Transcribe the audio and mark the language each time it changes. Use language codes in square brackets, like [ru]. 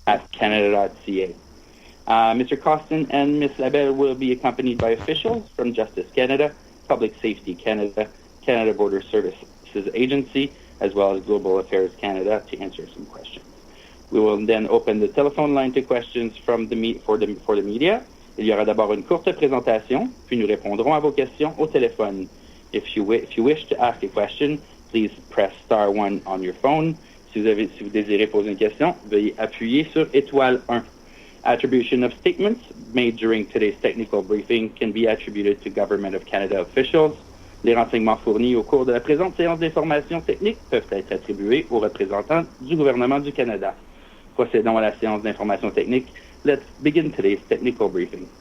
[en] at canada.ca. Mr. Costin and Ms. Labelle will be accompanied by officials from Justice Canada, Public Safety Canada, Canada Border Services Agency, as well as Global Affairs Canada to answer some questions. We will then open the telephone line to questions for the media. [fr] Il y aura d'abord une courte présentation, puis nous répondrons à vos questions au téléphone. [en] If you wish to ask a question, please press star 1 on your phone. [fr] Si vous désirez poser une question, veuillez appuyer sur étoile 1. [en] Attribution of statements made during today's technical briefing can be attributed to Government of Canada officials. [fr] Les renseignements fournis au cours de la présente séance d'information technique peuvent être attribués aux représentants du gouvernement du Canada. Procédons à la séance d'information technique. [en] Let's begin today's technical briefing.